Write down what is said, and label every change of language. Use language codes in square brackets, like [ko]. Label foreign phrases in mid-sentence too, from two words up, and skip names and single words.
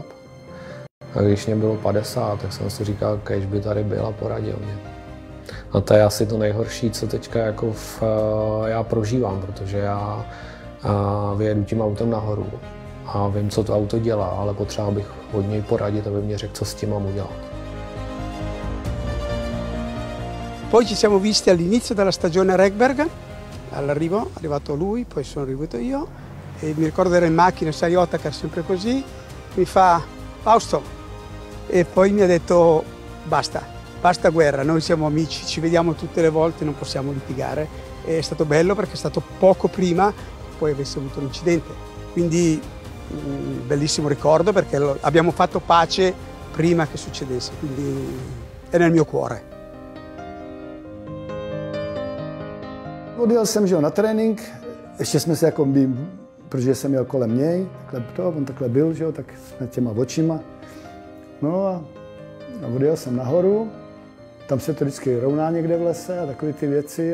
[cs] A když mě bylo 50, tak jsem si říkal, kež by tady byl a poradil mě. A to je asi to nejhorší, co teďka jako já prožívám, protože já vyjedu tím autem nahoru a vím, co to auto dělá, ale potřeboval bych od něj poradit, aby mě řekl, co s tím mám udělat. [it] Poi ci siamo visti all'inizio della stagione Rekberg, all'arrivo, è arrivato lui, poi sono arrivato io e mi ricordo ero in macchina, sai Otakar sempre così, mi fa Fausto e poi mi ha detto basta guerra, noi siamo amici, ci vediamo tutte le volte, non possiamo litigare. È stato bello perché è stato poco prima che poi avesse avuto l'incidente, quindi bellissimo ricordo perché abbiamo fatto pace prima che succedesse, quindi è nel mio cuore. [cs] Odjel jsem, že na trénink, ještě jsme se jako protože jsem jel kolem něj, on takhle byl, že jo, tak jsme těma očima. No a odjel jsem nahoru, tam se to vždycky rovná někde v lese a takové ty věci.